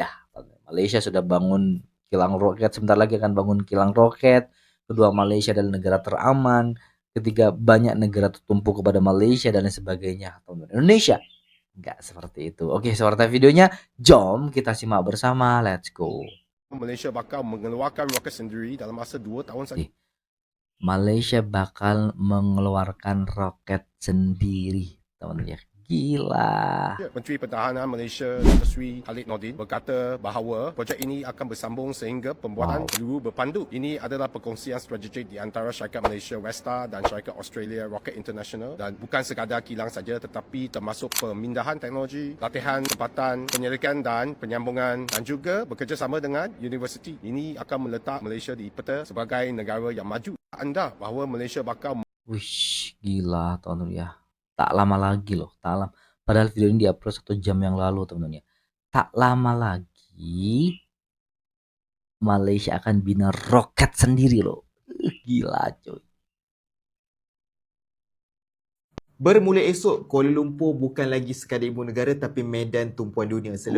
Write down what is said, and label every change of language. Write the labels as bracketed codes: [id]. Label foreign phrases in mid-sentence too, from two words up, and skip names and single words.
[id] Malaysia sudah bangun kilang roket, sebentar lagi akan bangun kilang roket. Kedua, Malaysia adalah negara teraman. Ketiga, banyak negara tertumpu kepada Malaysia dan lain sebagainya. Indonesia enggak seperti itu. Oke, seperti videonya, jom kita simak bersama. [en] Let's go. [ms] Malaysia bakal mengeluarkan roket sendiri dalam masa 2 tahun saja. [id] Malaysia bakal mengeluarkan roket sendiri, teman-teman ya. Gila. [ms] Menteri Pertahanan Malaysia Dr. Sri Khalid Nordin berkata bahawa projek ini akan bersambung sehingga pembuatan peluru berpandu. Ini adalah perkongsian strategik di antara syarikat Malaysia Westar dan syarikat Australia Rocket International, dan bukan sekadar kilang saja tetapi termasuk pemindahan teknologi, latihan, tempatan, penyelidikan dan penyambungan, dan juga bekerjasama dengan universiti. Ini akan meletak Malaysia di peta sebagai negara yang maju. Anda bahawa Malaysia bakal. [id] Wih, gila teman-teman ya. Tak lama lagi loh, tak lama. Padahal video ini diupload 1 jam yang lalu teman-teman ya. Tak lama lagi Malaysia akan bina roket sendiri loh. Gila coy. [ms] Bermula esok, Kuala Lumpur bukan lagi sekadar ibu negara tapi medan tumpuan dunia seluruh.